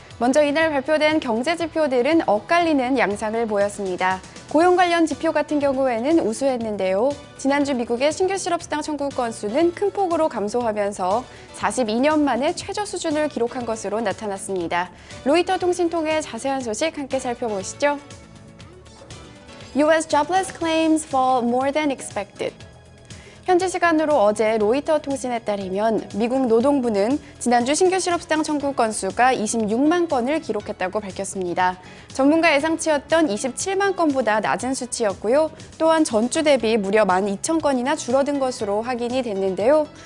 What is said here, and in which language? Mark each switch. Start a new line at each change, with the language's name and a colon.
Korean: 먼저 이날 발표된 경제 지표들은 엇갈리는 양상을 보였습니다. 고용 관련 지표 같은 경우에는 우수했는데요. 지난주 미국의 신규 실업수당 청구 건수는 큰 폭으로 감소하면서 42년 만에 최저 수준을 기록한 것으로 나타났습니다. 로이터 통신 통해 자세한 소식 함께 살펴보시죠.
English: US jobless claims fall more than expected.
Korean: 현지 시간으로 어제 로이터 통신에 따르면 미국 노동부는 지난주 신규 실업수당 청구 건수가 26만 건을 기록했다고 밝혔습니다. 전문가 예상치였던 27만 건보다 낮은 수치였고요. 또한 전주 대비 무려 12,000건이나 줄어든 것으로 확인이 됐는데요.